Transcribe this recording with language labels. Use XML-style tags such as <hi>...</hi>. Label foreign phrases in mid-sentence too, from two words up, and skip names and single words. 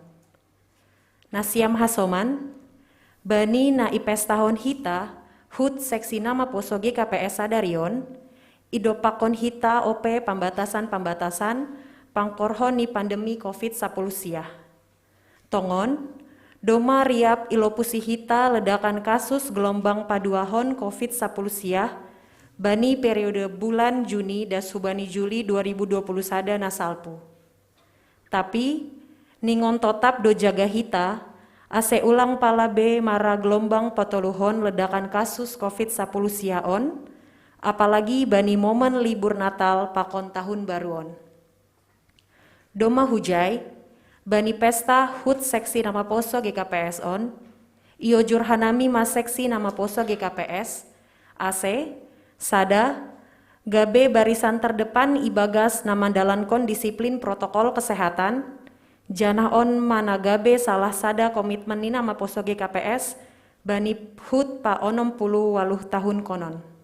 <smr>Nasiam Hasoman, Bani na ipes tahun hita, hut seksi nama poso GKPS Sadarion, idopakon hita OP pambatasan-pambatasan, pangkorhon ni pandemi COVID-10 siah. Tongon, doma riap ilopusi hita</smr> <id>ledakan kasus gelombang</id> <smr>paduahon COVID-10 siah, Bani</smr> <id>periode bulan Juni dan</id> <smr>Subani Juli 2020 sada nasalpu. Tapi, ningon totap do jaga hita, ase ulang palabe mara gelombang potoluhon</smr> <id>ledakan kasus</id> <smr>COVID-10 siaon, apalagi bani</smr> <id>momen libur Natal</id> <smr>pakon tahun baruon. Doma hujai, bani pesta hut seksi nama poso GKPS on, iyo jurhanami mas seksi nama poso GKPS, ase, sada, gabe</smr> <id>barisan terdepan</id> <smr>ibagas nama dalankon</smr> <id>disiplin protokol kesehatan,</id> <smr>janah on managabe salah sada komitmen ni nama poso GKPS bani hut pa 60 tahun konon.</smr>